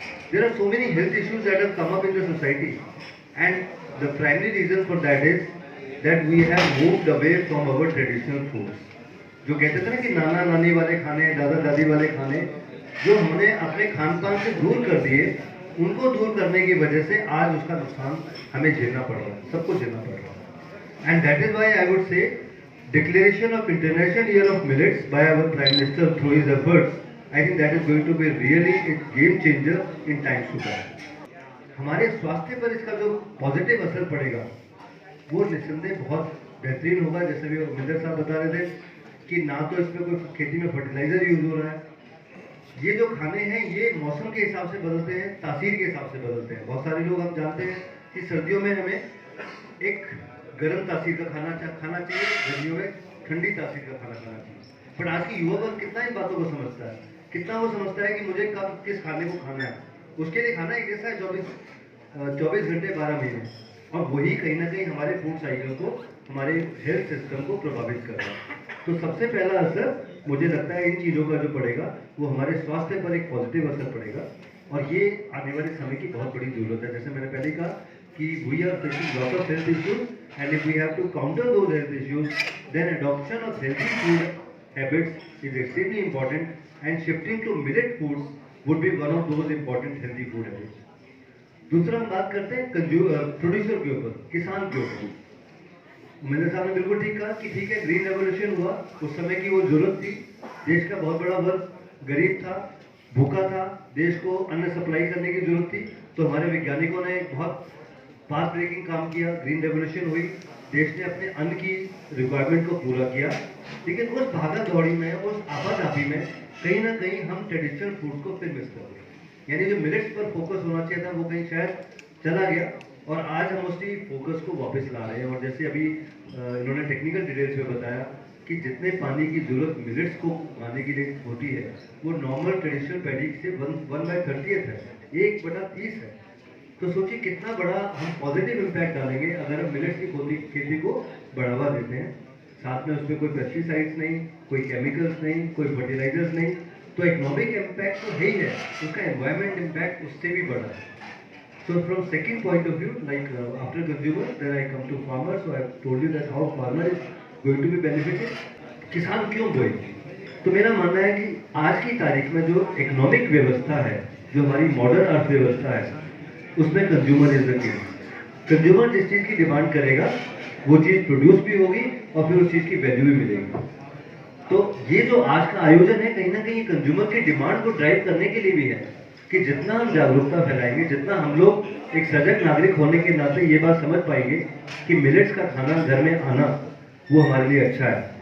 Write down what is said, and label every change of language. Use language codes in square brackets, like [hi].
[en] There are so many health issues that have come up in the society, and the primary reason for that is that we have moved away from our traditional foods. [hi] जो कहते थे ना कि नाना नानी वाले खाने, दादा दादी वाले खाने, जो हमने अपने खान पान से दूर कर दिए, उनको दूर करने की वजह से आज उसका नुकसान हमें झेलना पड़ रहा है, सबको झेलना पड़ रहा है। [en] And that is why I would say declaration of International Year of Millets by our Prime Minister through his efforts, I think that is going to be really a game changer in times to come. [hi] हमारे स्वास्थ्य पर इसका जो positive असर पड़ेगा वो निस्संदेह बहुत बेहतरीन होगा। जैसे भी मिंदर साहब बता रहे थे कि ना तो इसमें कोई खेती में फर्टिलाइजर यूज हो रहा है, ये जो खाने हैं ये मौसम के हिसाब से बदलते हैं, तासीर के हिसाब से बदलते हैं। बहुत सारे लोग हम जानते हैं कि सर्दियों में हमें एक गर्म तासीर का खाना चाहिए, गर्मियों में ठंडी तासीर का खाना खाना चाहिए। पर आज की युवा वर्ग कितना इन बातों को समझता है, कितना वो समझता है कि मुझे कब किस खाने को खाना है। उसके लिए खाना एक जैसा है 24 घंटे 12 महीने, और वही कहीं ना कहीं हमारे फूड साइकिल को, हमारे हेल्थ सिस्टम को प्रभावित कर रहा है। तो सबसे पहला असर मुझे लगता है इन चीज़ों का जो पड़ेगा वो हमारे स्वास्थ्य पर एक पॉजिटिव असर पड़ेगा, और ये आने वाले समय की बहुत बड़ी जरूरत है। जैसे मैंने पहले कहा कि [en] we are facing lot of health issues, and if we have to counter those health issues, then adoption of healthy food habits is extremely important, and shifting to millet foods would be one of those important healthy food habits. [hi] दूसरा हम बात करते हैं producer के ऊपर, किसान के ऊपर। मेरे साहब ने बिल्कुल ठीक कहा कि ठीक है, ग्रीन रेवोल्यूशन हुआ, उस समय की वो जरूरत थी। देश का बहुत बड़ा वर्ग गरीब था, भूखा था, देश को अन्न सप्लाई करने की जरूरत थी। तो हमारे वैज्ञानिकों ने एक बहुत पाथ ब्रेकिंग काम किया, ग्रीन रेवोल्यूशन हुई, देश ने अपने अन्न की रिक्वायरमेंट को पूरा किया। लेकिन उस भागा दौड़ी में, उस आपाधापी में कहीं ना कहीं हम ट्रेडिशनल फूड को फिर मिस कर गए। यानी जो मिलेट्स पर फोकस होना चाहिए था वो कहीं शायद चला गया, और आज हम उसी फोकस को वापस ला रहे हैं। और जैसे अभी इन्होंने टेक्निकल डिटेल्स में बताया कि जितने पानी की जरूरत मिलेट्स को पाने के लिए होती है वो नॉर्मल ट्रेडिशनल पैडी से 1/30 है, 1/30 है। तो सोचिए कितना बड़ा हम पॉजिटिव इम्पैक्ट डालेंगे अगर हम मिलेट्स की खेती को बढ़ावा देते हैं। साथ में उसमें कोई पेस्टिसाइड्स नहीं, कोई केमिकल्स नहीं, कोई फर्टिलाइजर्स नहीं, तो इकोनॉमिक इम्पैक्ट तो है ही है, उसका एनवायरमेंट इम्पैक्ट उससे भी बड़ा है। [en] So from second point of view, like after consumer, then I come to farmer. So I have told you that how farmer is going to be benefited. [hi] किसान क्यों बोए? तो मेरा मानना है कि आज की तारीख में जो इकोनॉमिक व्यवस्था है, जो हमारी मॉडर्न अर्थव्यवस्था है, उसमें [en] Consumer is the king. [hi] Consumer जिस चीज़ की डिमांड करेगा वो चीज़ प्रोड्यूस भी होगी और फिर उस चीज़ की वैल्यू भी मिलेगी। तो ये जो आज का आयोजन है कहीं ना कहीं कंज्यूमर की डिमांड को ड्राइव करने के लिए भी है कि जितना हम जागरूकता फैलाएंगे, जितना हम लोग एक सजग नागरिक होने के नाते ये बात समझ पाएंगे कि मिलेट्स का खाना घर में आना वो हमारे लिए अच्छा है।